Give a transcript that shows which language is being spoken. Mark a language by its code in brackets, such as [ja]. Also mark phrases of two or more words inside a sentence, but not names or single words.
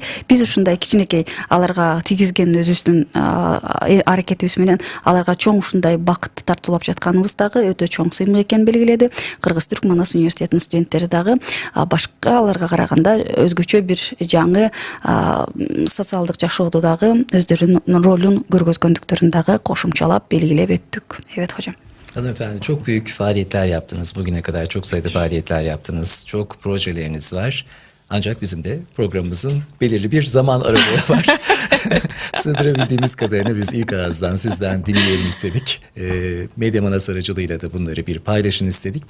[ky] Биз ушундай кичинекей аларга тийгизген өзүбүздүн аракетибиз менен аларга чоң ушундай бакытты тартуулап жатканыбыз дагы өтө чоң сыймык экенин белгиледи. Кыргыз-Түрк Манас университетинин студенттери дагы башка аларга караганда өзгөчө бир жаңы социалдык жашоодо дагы өздөрүнүн ролун көргөзгөндүктөрүн дагы кошумчалап белгилеп өттүк. [tr] Evet hocam. Hanımefendi çok büyük faaliyetler yaptınız bugüne kadar. Çok sayıda faaliyetler yaptınız. Çok projeleriniz var. Ancak bizim de programımızın belirli bir zaman aralığı var. Sığdırabildiğimiz kadarını biz ilk ağızdan sizden dinleyelim istedik. Medya Manas aracılığıyla da bunları bir paylaşın istedik.